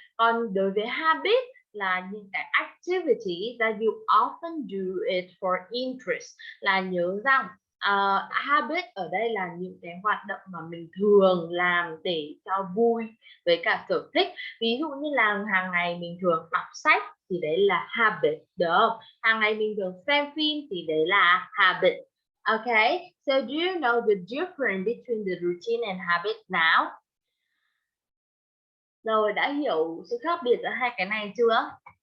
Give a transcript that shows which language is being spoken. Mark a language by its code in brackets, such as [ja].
[vi] Còn đối với habit là những cái [en] activity that you often do it for interest, [vi] là nhớ rằng habit ở đây là những cái hoạt động mà mình thường làm để cho vui với cả sở thích. Ví dụ như là hàng ngày mình thường đọc sách thì đấy là habit, được không? Hàng ngày mình thường xem phim thì đấy là habit. [en] Okay, so do you know the difference between the routine and habit now? [vi] Rồi, đã hiểu sự khác biệt giữa hai cái này chưa?